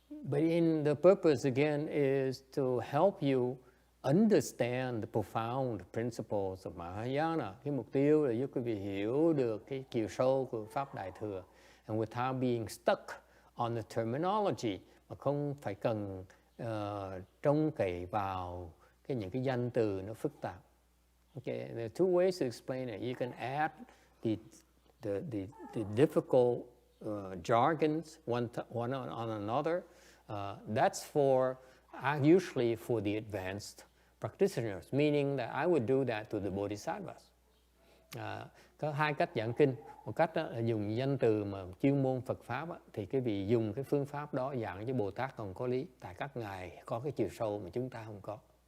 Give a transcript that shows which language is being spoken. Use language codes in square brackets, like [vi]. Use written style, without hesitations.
[en] But in the purpose again is to help you understand the profound principles of Mahayana. [vi] Cái mục tiêu là giúp quý vị hiểu được cái chiều sâu của Pháp Đại Thừa. [en] And without being stuck on the terminology, [vi] mà không phải cần trông cậy vào những cái danh từ nó phức tạp. [en] Okay, there are two ways to explain it. You can add the difficult jargons one on another. That's usually for the advanced practitioners, meaning that I would do that to the bodhisattvas. [vi] Có hai cách giảng kinh. Một cách là dùng danh từ mà chuyên môn Phật Pháp thì cái vị dùng cái phương pháp đó giảng cho Bồ Tát còn có lý. Tại các ngài có cái chiều sâu mà chúng ta không có.